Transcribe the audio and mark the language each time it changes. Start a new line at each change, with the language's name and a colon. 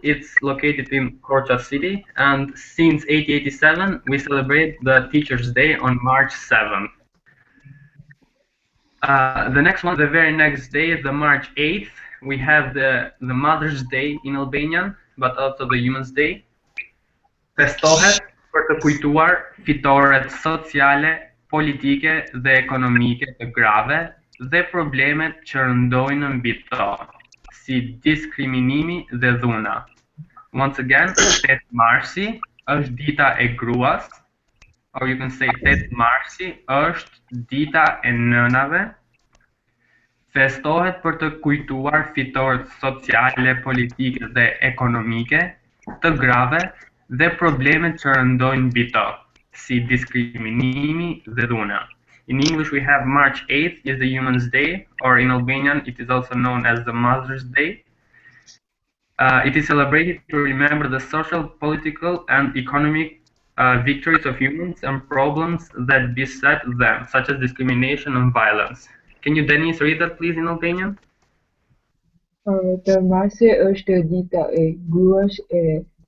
English: It's located in Korça city, and since 1887 we celebrate the Teachers' Day on March 7th. The next one, the very next day, the March 8th, we have the Mother's Day in Albanian, but also the Human's Day.
Albanian: Festohet për të kujtuar fitoret sociale, politike dhe ekonomike të grave dhe problemet që rëndojnë mbi to, si diskriminimi dhe dhuna.
English: Once again,
Albanian: 8 marsi është dita e gruas,
English: or you can say
Albanian: 8 marsi është dita e nënave. Festohet për të kujtuar fitoret sociale, politike dhe ekonomike të grave dhe problemet që rëndojnë mbi to, si diskriminimi dhe dhuna.
English: In English we have March 8th is the Human's Day, or in Albanian it is also known as the Mother's Day. It is celebrated to remember the social, political and economic victories of humans and problems that beset them, such as discrimination and violence. Can you, Denise, read that please in Albanian?
Albanian: Të marsi është dita e gruas e